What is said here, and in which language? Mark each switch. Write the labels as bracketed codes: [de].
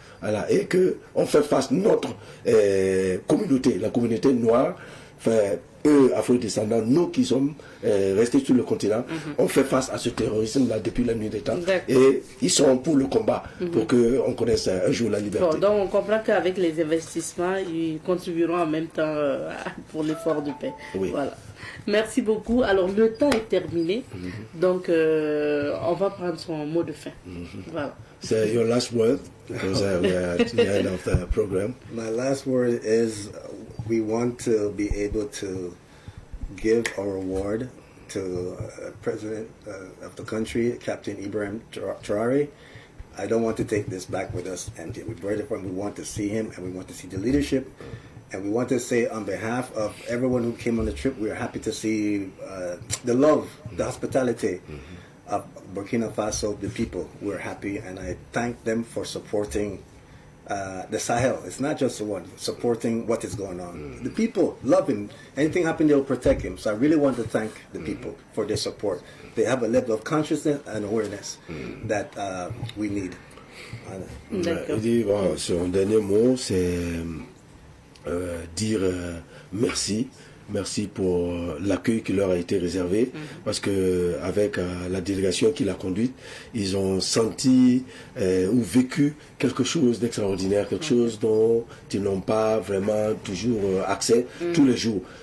[fr] Voilà, et qu'on fait face notre communauté, la communauté noire, enfin, eux, afro-descendants, nous qui sommes restés sur le continent, on fait face à ce terrorisme-là depuis la nuit des temps. Et ils sont pour le combat, pour qu'on connaisse un jour la liberté. Bon, donc on comprend qu'avec les investissements, ils contribueront en même temps pour l'effort de paix. Oui. Voilà. Merci beaucoup. Alors, le temps est terminé. Donc, on va prendre son mot de fin. Voilà. [en] So your last word, because we are at the end of the program. My last word is we want to be able to give our award to President of the country, Captain Ibrahim Traore. I don't want to take this back with us empty. We brought it from, we want to see him and we want to see the leadership. And we want to say on behalf of everyone who came on the trip, we are happy to see the love, the hospitality of Burkina Faso, the people. We're happy, and I thank them for supporting the Sahel. It's not just the one, supporting what is going on. The people love him. Anything happen, they'll protect him. So I really want to thank the people for their support. They have a level of consciousness and awareness that we need. [fr] Il dit, bon, son dernier mot, c'est dire merci. Merci pour l'accueil qui leur a été réservé, parce que avec la délégation qu'il a conduite, ils ont senti ou vécu quelque chose d'extraordinaire, quelque chose dont ils n'ont pas vraiment toujours accès tous les jours.